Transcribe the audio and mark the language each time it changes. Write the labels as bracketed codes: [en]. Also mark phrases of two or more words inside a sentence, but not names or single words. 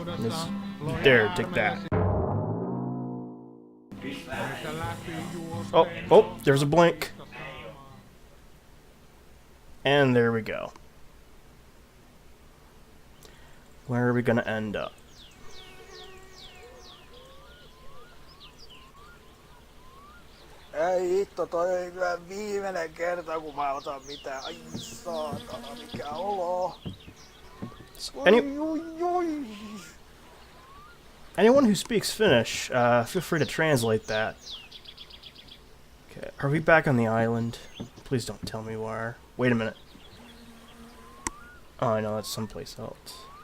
[en] There, take that. Oh, there's a blink. And there we go. Where are we gonna end up? [fi] Ei hitto, toi ei kyllä viimeinen kerta, kun mä otan mitään. Ai saatana, mikä olo. [en] Anyone who speaks Finnish, feel free to translate that. Okay, are we back on the island? Please don't tell me we are. Wait a minute. Oh, I know, that's someplace else.